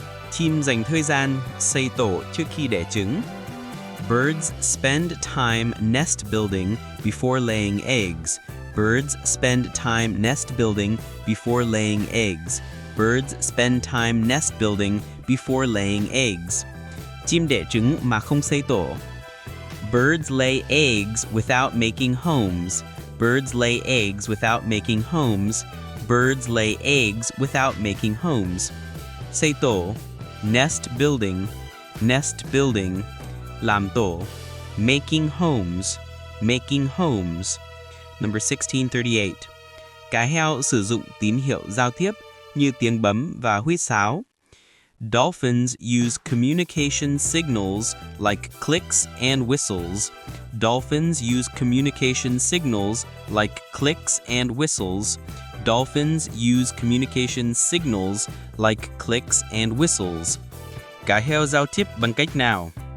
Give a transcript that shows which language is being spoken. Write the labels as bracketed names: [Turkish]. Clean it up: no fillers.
[Vietnamese] Chim dành thời gian xây tổ trước khi đẻ trứng. [English] Birds spend time nest building before laying eggs. Birds spend time nest building before laying eggs. Birds spend time nest building before laying eggs. [Vietnamese] Chim đẻ trứng mà không xây tổ. [English] Birds lay eggs without making homes. Birds lay eggs without making homes. Birds lay eggs without making homes. [Vietnamese] Xây tổ. [English] Nest building, nest building. [Vietnamese] Làm tổ. [English] Making homes, making homes. Number 1638. [Vietnamese] Cá heo sử dụng tín hiệu giao tiếp như tiếng bấm và huýt sáo. [English] Dolphins use communication signals like clicks and whistles. Dolphins use communication signals like clicks and whistles. Dolphins use communication signals like clicks and whistles. [Vietnamese] Cá heo giao tiếp bằng cách nào?